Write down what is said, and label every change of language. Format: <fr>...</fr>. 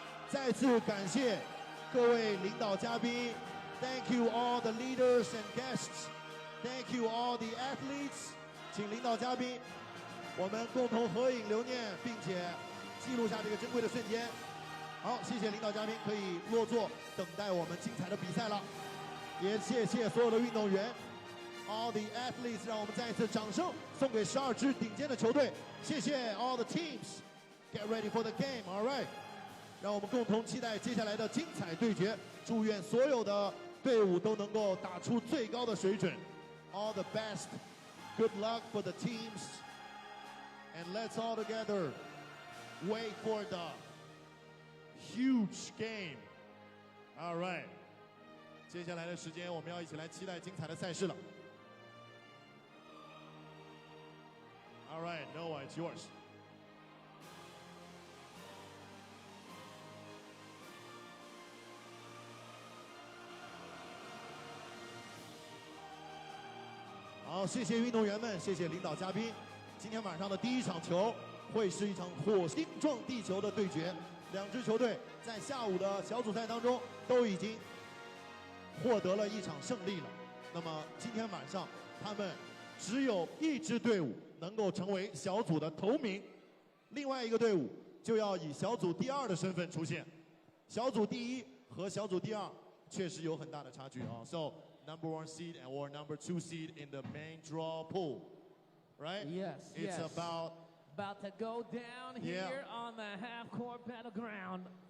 <zh>再次感谢各位领导嘉宾</zh> <en>，Thank you all the leaders and guests. Thank you all the athletes.</en> <zh>请领导嘉宾，我们共同合影留念，并且记录下这个珍贵的瞬间。好，谢谢领导嘉宾，可以落座等待我们精彩的比赛了。也谢谢所有的运动员 ，</zh> <en>all the athletes，</en> <zh>让我们再一次掌声送给12支顶尖的球队。谢谢</zh> <en>all the teams，get ready for the game，all right。</en> <zh>让我们共同期待接下来的精彩对决。祝愿所有的队伍都能够打出最高的水准。</zh> <en>All the best. Good luck for the teams. And let's all together wait for the huge game. All right.</en> <zh>接下来的时间，我们要一起来期待精彩的赛事了。</zh> <en>All right, Noah, it's yours.</en> <zh>好，谢谢运动员们，谢谢领导嘉宾。今天晚上的第一场球会是一场火星撞地球的对决，两支球队在下午的小组赛当中都已经获得了一场胜利了。那么今天晚上他们只有一支队伍能够成为小组的头名，另外一个队伍就要以小组第2的身份出现。小组第1和小组第2确实有很大的差距啊。</zh> <en>So number 1 seed and or number 2 seed in the main draw pool, right? Yes, It's yes. about to go down here on the half-court battleground.</en>